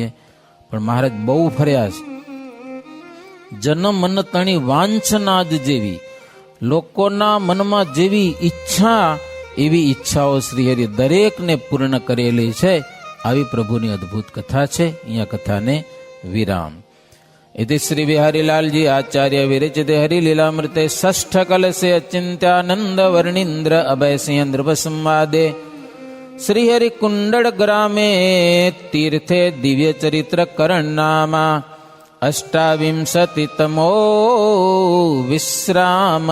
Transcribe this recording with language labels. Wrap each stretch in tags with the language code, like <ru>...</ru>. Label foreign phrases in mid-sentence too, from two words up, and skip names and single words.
<gu>પણ મહારાજ બહુ ફર્યા છે. જન મન તણી વાંછના જ જેવી, લોકોના મનમાં જેવી ઈચ્છા એવી ઈચ્છાઓ શ્રીહરિ દરેકને પૂર્ણ કરેલી છે. આવી પ્રભુની અદ્ભુત કથા છે. અહીંયા કથાને વિરામ.</gu> <sa>इति श्री बिहारीलालजी आचार्य विरचिते हरिलीलामृते षष्ठ कलशे अचिंत्यानंद वर्णींद्र अभय सिंह नृप संवादे श्रीहरि कुंडल ग्रामे तीर्थे दिव्य चरित्र करण नामा अष्टाविंशतितमो विश्राम.</sa>